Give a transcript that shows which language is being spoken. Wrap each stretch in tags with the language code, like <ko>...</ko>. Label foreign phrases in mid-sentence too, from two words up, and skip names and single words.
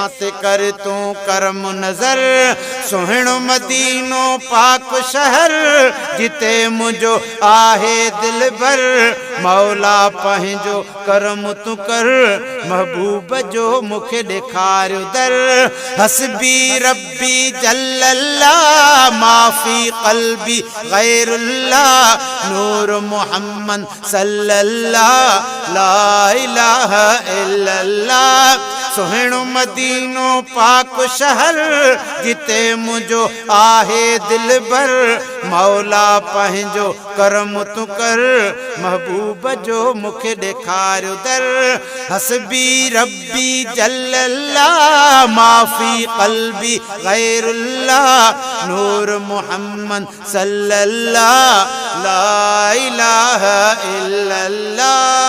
<sd>ते कर तूं करम नज़र सुहिणो मदीनो पाक शहर जिते मुंहिंजो आहे दिल भर मौला पंहिंजो करम तूं कर महबूब जो मूंखे ॾेखारियो दर</sd> <ar>حسبي ربي جل الله ما في قلبي غير الله نور محمد صلى الله لا إله إلا الله सुहिणो</ar> <sd>मदीनो पाक शहर जिते मुंहिंजो आहे दिल भर मौला पंहिंजो करम तूं कर महबूब जो मूंखे ॾेखारियो दर</sd> <ar>حسبي ربي جل الله ما في قلبي غير الله نور محمد صلى الله لا إله إلا الله</ar>